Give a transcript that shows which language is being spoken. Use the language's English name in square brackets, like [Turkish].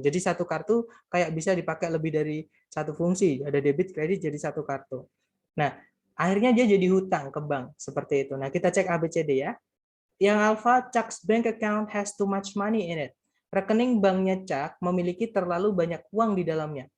[Indonesian] Jadi satu kartu kayak bisa dipakai lebih dari satu fungsi. Ada debit, kredit, jadi satu kartu. Nah, akhirnya dia jadi hutang ke bank, seperti itu. Nah, kita cek ABCD ya. [English] Yang alpha, Chuck's bank account has too much money in it. [Indonesian] Rekening banknya Chuck memiliki terlalu banyak uang di dalamnya.